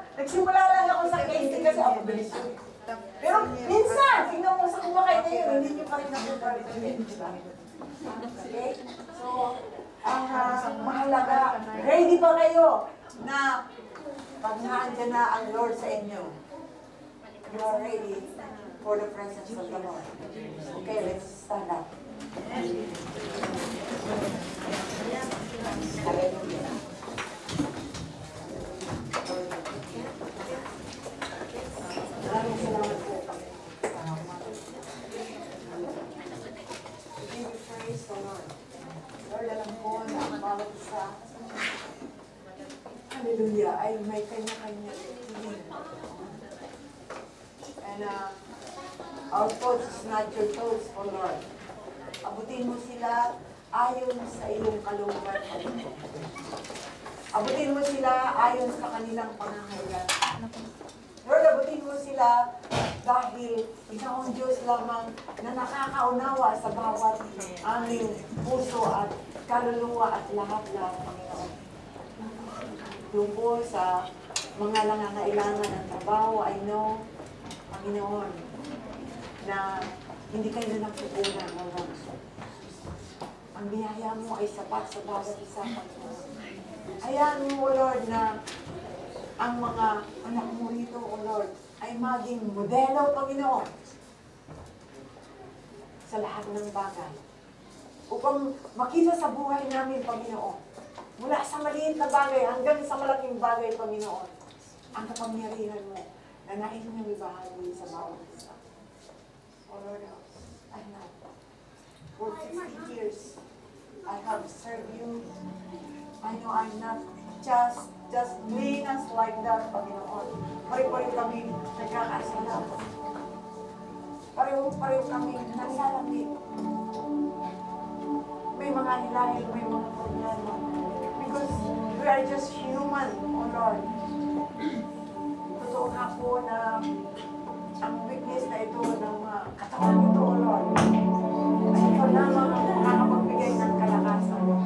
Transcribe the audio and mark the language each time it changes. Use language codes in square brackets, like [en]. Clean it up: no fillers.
[tl] Nagsimula lang ako sa candy kasi ako bilis yun. Pero minsan, tingnan mo sa kumakain na yun, hindi nyo pa rin nakupalit yun. Diba? Okay? So, ang mahalaga, ready ba kayo na pag naandyan na ang Lord sa inyo? [en] You are ready for the presence of the Lord. Okay, let's stand up. Hallelujah. [tl] Maraming salamat po. [en] We give you praise the Lord. [tl] Lord, alam ko na ang bawat isa, hallelujah, ay may kanya-kanya tingin. [en] And our thoughts is not your thoughts, O Lord. [tl] Abutin mo sila ayon sa iyong kalooban. Abutin mo sila ayon sa kanilang pangangailangan. Lord, abutin mo sila dahil ikaw ang Diyos lamang na nakakaunawa sa bawat aming puso at kaluluwa at lahat-lahat, Panginoon. Doon po sa mga nangangailangan ng trabaho, I know, Panginoon, na hindi kayo na nagpupunan, Lord. Ang biyaya mo ay sapat sa bawat isa, Panginoon. Hayaan mo, Lord, na ang mga anak mo rito, O Lord, ay maging modelo, Panginoon, sa lahat ng bagay. Upang makita sa buhay namin, Panginoon, mula sa maliit na bagay hanggang sa malaking bagay, Panginoon, ang kapangyarihan mo na nais niyang ibahagi sa bawat isa. [en] O Lord, I know, for 50 years, I have served you. I know I'm not just doing us like that, Panginoon. [tl] Pareho kami nagkakasala. Pareho kami nagsalamit. May mga hilahil, may mga problema. [en] Because we are just human, O Lord. [tl] Totoo nga po na ang weakness na ito ng katawan nito, O Lord, ay ikaw lamang ang makakapagbigay ng kalakasan.